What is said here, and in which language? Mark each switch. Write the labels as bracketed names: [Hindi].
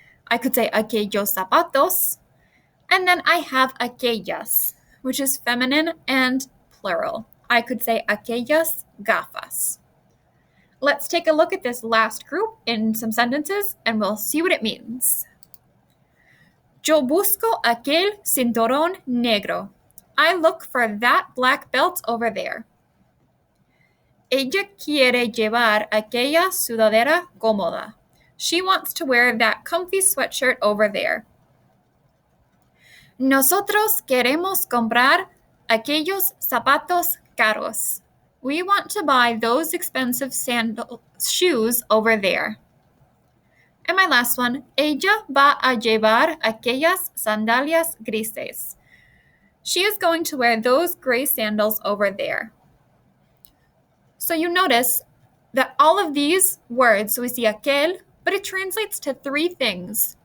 [English] I could say [Spanish] aquellos zapatos. [English] And then I have aquellas, which is feminine and plural. I could say [Spanish] aquellas gafas. [English] Let's take a look at this last group in some sentences and we'll see what it means. [Spanish] Yo busco aquel cinturón negro. [English] I look for that black belt over there. [Spanish] Ella quiere llevar aquella sudadera cómoda. [English] She wants to wear that comfy sweatshirt over there. [Spanish] Nosotros queremos comprar aquellos zapatos caros. [English] We want to buy those expensive shoes over there. And my last one, [Spanish] ella va a llevar aquellas sandalias grises. [English] She is going to wear those gray sandals over there. So you notice that all of these words, so we see aquel, but it translates to three things.